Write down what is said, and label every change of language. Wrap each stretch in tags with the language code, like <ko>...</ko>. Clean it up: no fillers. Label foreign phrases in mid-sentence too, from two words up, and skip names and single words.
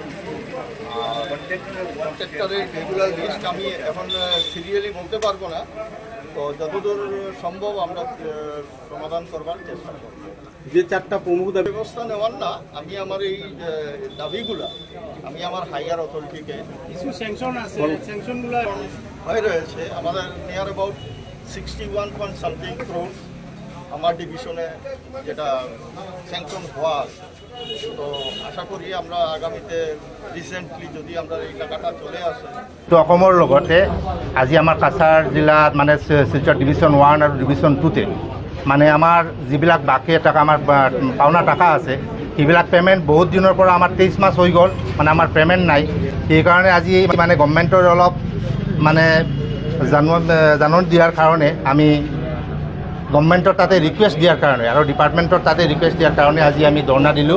<bn>কন্ট্রাক্টরের রেগুলার লিস্ট আমি এখন সিরিয়ালি বলতে পারবো না, তো যতদূর সম্ভব আমরা সমাধান করবার চেষ্টা করব। যে 4টা প্রমুখ দাবি ব্যবস্থা নেওয়ার না, আমি আমার এই দাবিগুলা আমি আমার</bn> <en>higher authorityকে</en> <bn>কিছু স্যাংশন আছে, স্যাংশনগুলো হয়ে রয়েছে আমাদের</bn> <en>near about 61.something crores</en> <bn>আমার ডিভিশনে যেটা স্যাংশন হওয়া আছে। তো আশা করি আমরা আগামীতে রিসেন্টলি যদি আমরা এই টাকাটা চলে আসে</bn> <as>তো অসমৰ লগতে আজি আমাৰ কাছাৰ জিলাত মানে শিলচৰ ডিভিশ্যন 1 আৰু ডিভিশ্যন 2-তে মানে আমাৰ যিবিলাক বাকী টাকা আমাৰ পাওনা টাকা আছে, সেইবিলাক পে'মেণ্ট বহুত দিনৰ পৰা আমাৰ 23 মাস হৈ গ'ল, মানে আমাৰ পে'মেণ্ট নাই। সেইকাৰণে আজি মানে গভৰ্ণমেণ্টৰ অলপ মানে জাননী দিয়াৰ কাৰণে আমি গভৰ্ণমেণ্টৰ তাতে ৰিকুৱেষ্ট দিয়াৰ কাৰণে আৰু ডিপাৰ্টমেণ্টৰ তাতে ৰিকুৱেষ্ট দিয়াৰ কাৰণে আজি আমি ধৰ্ণা দিলোঁ।</as>